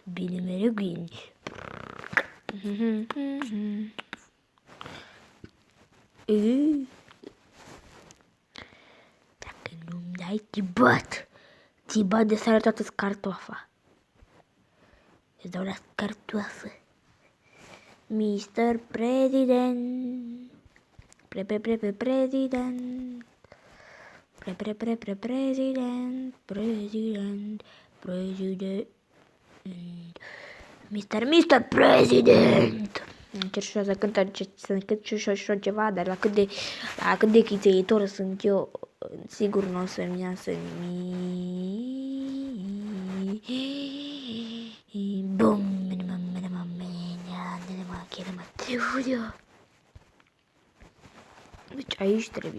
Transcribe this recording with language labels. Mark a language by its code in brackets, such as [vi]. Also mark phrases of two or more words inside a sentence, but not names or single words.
[ro] Bine mereu bine. Dacă nu-mi dai, ți bat de seară toată cartofa. Îți dau la cartoafă. [en] Mr. President. President. President. Mr. President. [ro] Încerc și să cânt și ceva, dar la cât de chițeitor sunt eu, sigur nu o să-mi iasă bum. Deci aici trebuie.